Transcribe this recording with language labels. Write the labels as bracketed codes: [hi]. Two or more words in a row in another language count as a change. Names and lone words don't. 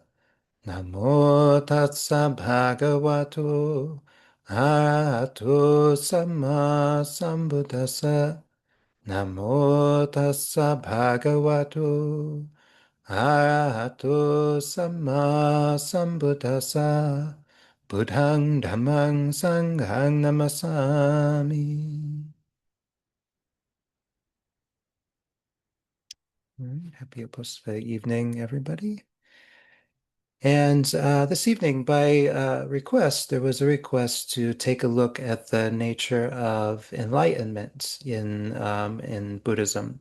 [pi] Namo tassa bhagavato arahato sama sambuddhassa. Namo tassa bhagavato arahato sama sambuddhassa. Buddhang dhammang sanghang namasami. [en] All right. Happy post evening, everybody. And this evening, by request, there was a request to take a look at the nature of enlightenment in Buddhism.